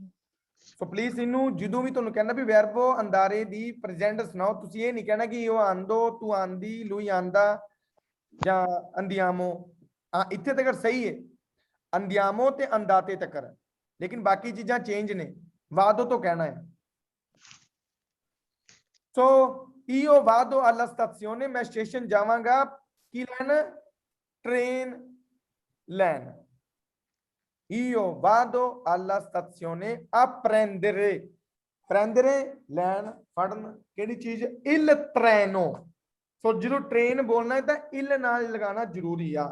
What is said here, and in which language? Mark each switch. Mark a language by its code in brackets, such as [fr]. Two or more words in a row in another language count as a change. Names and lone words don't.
[pa] ਸੋ ਪਲੀਜ਼ ਇਹਨੂੰ ਜਦੋਂ ਵੀ ਤੁਹਾਨੂੰ ਕਹਿੰਦਾ ਵੀ [it] verbo andare [pa] ਦੀ ਪ੍ਰੈਜ਼ੈਂਟ ਸੁਣਾਓ, ਤੁਸੀਂ ਇਹ ਨਹੀਂ ਕਹਿਣਾ ਕਿ ਉਹ [it] ando tu andi lui anda [pa] ਜਾਂ ਅੰਦਿਆਮੋ। ਹਾਂ ਇੱਥੇ ਤੱਕ ਸਹੀ ਹੈ ਅੰਦਿਆਮੋ ਤੇ ਅੰਦਾਤੇ ਤੱਕ, ਲੇਕਿਨ ਬਾਕੀ ਚੀਜ਼ਾਂ ਚੇਂਜ ਨੇ, ਵਾਦੋ ਤੋਂ ਕਹਿਣਾ ਹੈ। [it] ਸੋ io vado alla stazione, [pa] ਮੈਂ ਸਟੇਸ਼ਨ ਜਾਵਾਂਗਾ ਕੀ ਲੈਣ, ਟ੍ਰੇਨ ਲੈਣ। [it] io vado alla stazione a prendere, prendere [pa] ਲੈਣ ਫੜਨ ਕਿਹੜੀ ਚੀਜ਼, [it] il treno। [pa] ਸੋ ਜਦੋਂ ਟ੍ਰੇਨ ਬੋਲਣਾ ਹੈ ਤਾਂ il ਨਾਲ ਲਗਾਉਣਾ ਜ਼ਰੂਰੀ ਆ।